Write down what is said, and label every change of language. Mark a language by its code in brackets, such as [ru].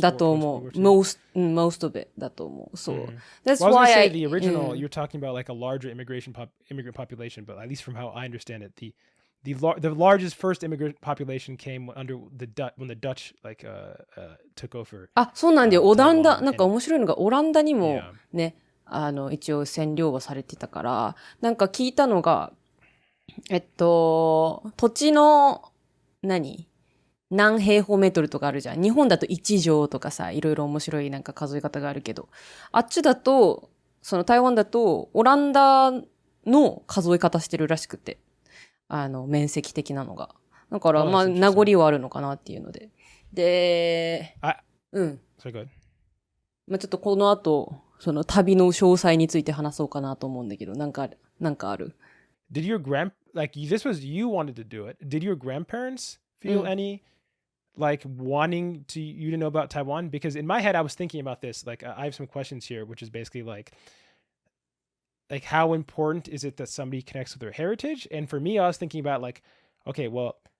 [ja] だと思う。 [en] most of it [ja] だと思う。そう。 [en] That's Well, I was why going to say the original, you're talking about like a larger immigrant population, but at least from how I understand it, the largest first immigrant population came under when the Dutch like took over. [ja] あ、そうなんだよ。オランダ、なんか面白いのがオランダにもね、一応占領はされてたから、なんか聞いたのが、土地の、何平方メートルとかあるじゃん。日本だと1畳とかさ、いろいろ面白いなんか数え方があるけど、あっちだと、その台湾だと、オランダの数え方してるらしくて、面積的なのが。だから、まあ、名残はあるのかなっていうので。で、うん。 [en] So good. [ja] まあ、ちょっとこの後、その旅の詳細について話そうかなと思うんだけど、なんかある [en] Did your like this was you wanted to do it? Did your grandparents feel any like wanting you to know about Taiwan? Because in my head, I was thinking about this. Like I have some questions here, which is basically like how important is it that somebody connects with their heritage? And for me, I was thinking about like, okay, well,